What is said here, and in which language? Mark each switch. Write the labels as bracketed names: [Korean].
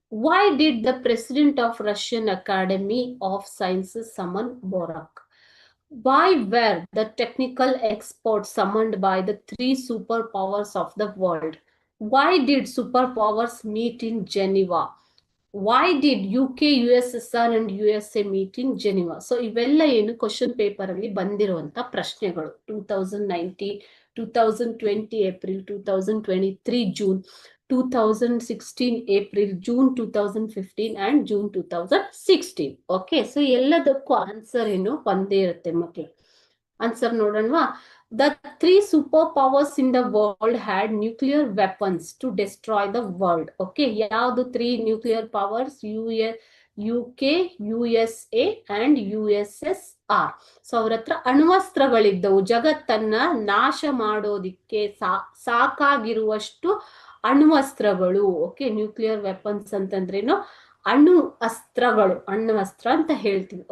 [English] Why did the president of Russian Academy of Sciences summon Borak? Why were the technical experts summoned by the three superpowers of the world? Why did superpowers meet in Geneva? Why did UK, USSR and USA meet in Geneva? [Kannada] So ಇವೆಲ್ಲ ಏನು question paper ಅಲ್ಲಿ ಬಂದಿರುವಂತ ಪ್ರಶ್ನೆಗಳು. 2019, 2020 April, 2023 June, 2016 April, June 2015 and June 2016. Okay, so ಎಲ್ಲದಕ್ಕೂ answer ಏನು ಒಂದೇ ಇರುತ್ತೆ ಮಕ್ಕಳು. Answer ನೋಡೋಣವಾ? [English] The three superpowers in the world had nuclear weapons to destroy the world. [Kannada] Okay, ಯಾವುದು [English] three nuclear powers? UK, USA and USSR. [Kannada] So ಅವ್ರ ಹತ್ರ ಅಣ್ವಸ್ತ್ರಗಳಿದ್ದವು, ಜಗತ್ತನ್ನ ನಾಶ ಮಾಡೋದಿಕ್ಕೆ ಸಾಕಾಗಿರುವಷ್ಟು ಅಣ್ವಸ್ತ್ರಗಳು. ಓಕೆ, ನ್ಯೂಕ್ಲಿಯರ್ ವೆಪನ್ಸ್ ಅಂತಂದ್ರೇನು? ಅಣು ಅಸ್ತ್ರಗಳು, ಅಣ್ವಸ್ತ್ರ ಅಂತ ಹೇಳ್ತೀವಿ.